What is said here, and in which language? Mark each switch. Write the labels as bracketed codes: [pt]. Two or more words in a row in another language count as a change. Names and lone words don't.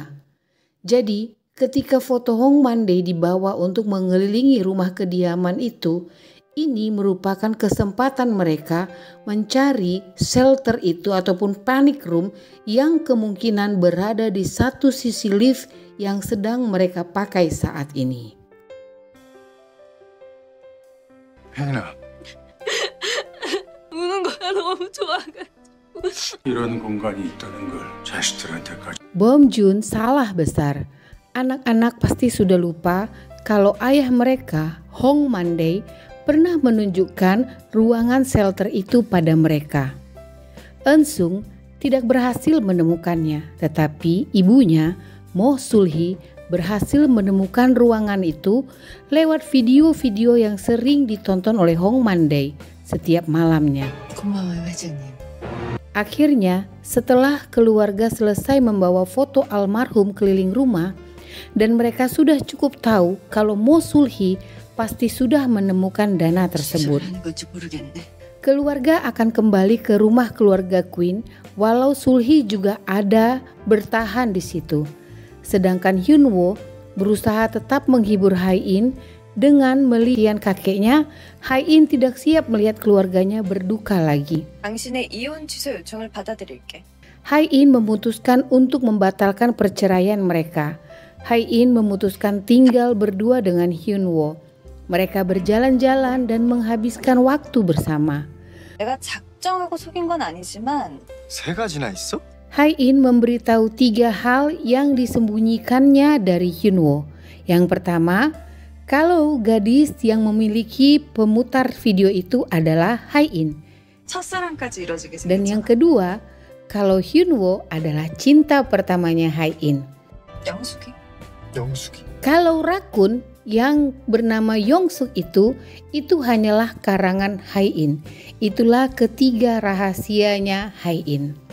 [id] Jadi, ketika foto Hong Man-dae dibawa untuk mengelilingi rumah kediaman itu, ini merupakan kesempatan mereka mencari shelter itu ataupun [en] panic room [id] yang kemungkinan berada di satu sisi lift yang sedang mereka pakai saat ini. [ko] 혜인아, 우는 거야 너무 좋아가지고. 이런 공간이 있다는 걸 자식들한테까지. [id] Bom Joon salah besar. Anak-anak pasti sudah lupa kalau ayah mereka, Hong Man-dae, pernah menunjukkan ruangan shelter itu pada mereka. Eun-sung tidak berhasil menemukannya, tetapi ibunya, Mo Sul-hee, berhasil menemukan ruangan itu lewat video-video yang sering ditonton oleh Hong Man-dae setiap malamnya. [ko] 고마워요 회장님. [id] Akhirnya, setelah keluarga selesai membawa foto almarhum keliling rumah dan mereka sudah cukup tahu kalau Mo Sul-hee pasti sudah menemukan dana tersebut. [ko] 하는 건지 모르겠네. [id] Keluarga akan kembali ke rumah keluarga Queen walau Sul-hee juga ada bertahan di situ. Sedangkan Hyun-woo berusaha tetap menghibur Hae-in dengan melihat kakeknya. Hae-in tidak siap melihat keluarganya berduka lagi. [ko] 당신의 이혼 취소 요청을 받아들일게. [id] Hae-in memutuskan untuk membatalkan perceraian mereka. Hae-in memutuskan tinggal berdua dengan Hyun-woo. Mereka berjalan-jalan dan menghabiskan waktu bersama. [ko] 내가 작정하고 속인 건 아니지만 세 가지나 있어? [id] Hae-in memberitahu 3 hal yang disembunyikannya dari Hyun-woo. Yang pertama, kalau gadis yang memiliki pemutar video itu adalah Hae-in. [ko] 첫사랑까지 이뤄지게 [id] Dan yang [ko] 생겼잖아. [id] kedua, kalau Hyun-woo adalah cinta pertamanya Hae-in. [ko] 영숙이. 영숙이. [id] Kalau Rakun yang bernama Yongsuk itu hanyalah karangan Hae-in. Itulah ketiga rahasianya Hae-in.